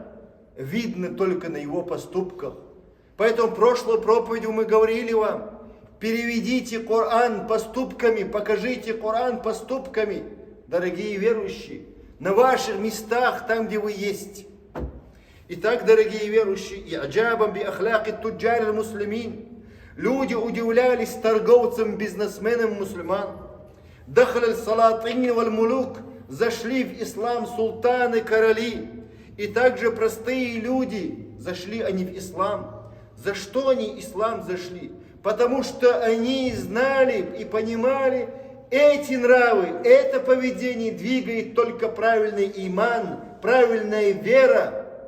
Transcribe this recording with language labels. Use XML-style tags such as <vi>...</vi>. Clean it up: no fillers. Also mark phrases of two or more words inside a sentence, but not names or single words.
<ru>Видно только на его поступках. Поэтому в прошлой проповеди мы говорили вам, переведите Коран поступками, покажите Коран поступками, дорогие верующие, на ваших местах, там, где вы есть. Итак, дорогие верующие,</ru> <ar>إعجابا بأخلاق تجار المسلمين,</ar> <ru>люди удивлялись торговцам, бизнесменам мусульман.</ru> <ar>دخل السلاطين والملوك,</ar> <ru>зашли в ислам султаны, короли. И также простые люди, зашли они в ислам. За что они ислам зашли? Потому что они знали и понимали, эти нравы, это поведение двигает только правильный иман, правильная вера.</ru>